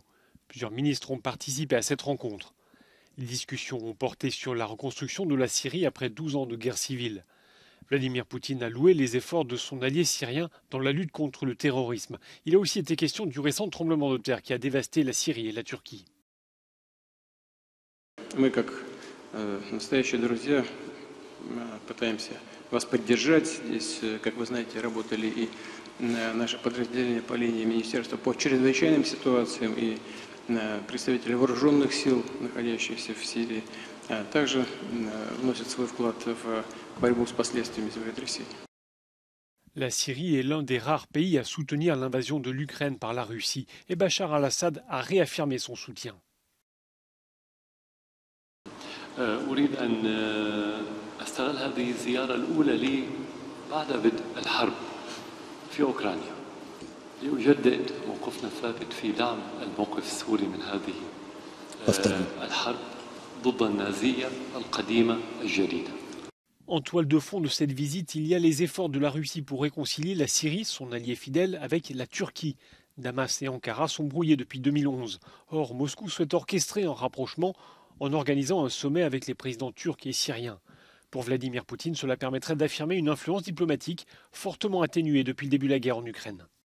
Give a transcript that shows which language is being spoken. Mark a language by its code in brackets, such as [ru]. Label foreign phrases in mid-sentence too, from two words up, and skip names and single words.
[fr] Plusieurs ministres ont participé à cette rencontre. Les discussions ont porté sur la reconstruction de la Syrie après 12 ans de guerre civile. Vladimir Poutine a loué les efforts de son allié syrien dans la lutte contre le terrorisme. Il a aussi été question du récent tremblement de terre qui a dévasté la Syrie et la Turquie. [ru] Мы, как настоящие друзья, пытаемся вас поддержать. Здесь, как вы знаете, работали и наши подразделения по линии Министерства по чрезвычайным ситуациям и представители вооруженных сил, находящихся в Сирии, также вносят свой вклад в борьбу с последствиями землетрясений. [fr] La Syrie est l'un des rares pays à soutenir l'invasion de l'Ukraine par la Russie et Bachar al-Assad a réaffirmé son soutien. [ar] أريد أن أستغل هذه الزيارة الأولى لي بعد بدء الحرب في أوكرانيا لأجدد موقفنا الثابت في دعم الموقف السوري من هذه الحرب ضد النازية القديمة الجديدة. [fr] En toile de fond de cette visite, il y a les efforts de la Russie pour réconcilier la Syrie, son allié fidèle, avec la Turquie. Damas et Ankara sont brouillés depuis 2011. Or, Moscou souhaite orchestrer un rapprochement en organisant un sommet avec les présidents turcs et syriens. Pour Vladimir Poutine, cela permettrait d'affirmer une influence diplomatique fortement atténuée depuis le début de la guerre en Ukraine.